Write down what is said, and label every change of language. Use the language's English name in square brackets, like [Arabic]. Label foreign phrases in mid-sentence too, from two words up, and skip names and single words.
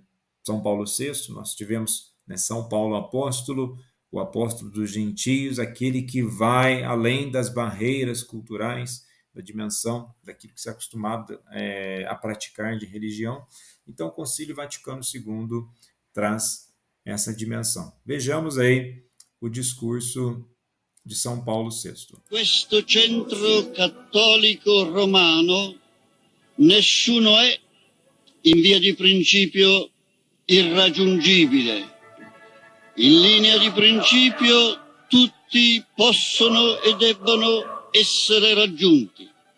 [Portuguese] São Paulo VI, nós tivemos, né, São Paulo apóstolo, o apóstolo dos gentios, aquele que vai além das barreiras culturais, da dimensão daquilo que se é acostumado a praticar de religião. Então, o Concílio Vaticano II traz essa dimensão. Vejamos aí o discurso di São Paulo VI. [Italian] Questo centro cattolico romano nessuno è in via di principio irraggiungibile. In linea di principio tutti possono e debbono essere raggiunti.